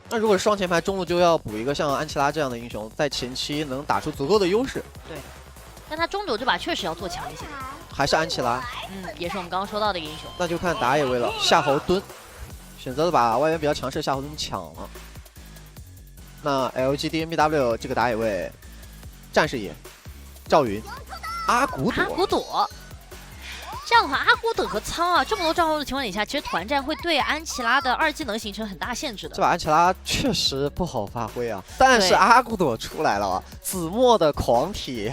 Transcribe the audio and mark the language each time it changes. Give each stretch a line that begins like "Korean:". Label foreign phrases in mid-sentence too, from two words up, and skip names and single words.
Chinese: 那如果是雙前排，中路就要補一個像安琪拉這樣的英雄，在前期能打出足夠的優勢。對，但他中路這把確實要做強一些。還是安琪拉，也是我們剛剛說到的一個英雄。那就看打野位了，夏侯惇選擇了把外援比較強勢的夏侯惇搶了。那 LGD MBW 這個打野位，戰士野，趙雲。阿古朵，這樣的話，阿古朵和倉啊，這麼多障礙的情況底下，其實團戰會對安琪拉的2技能形成很大限制的。這把安琪拉確實不好發揮啊，但是阿古朵出來了啊，子墨的狂鐵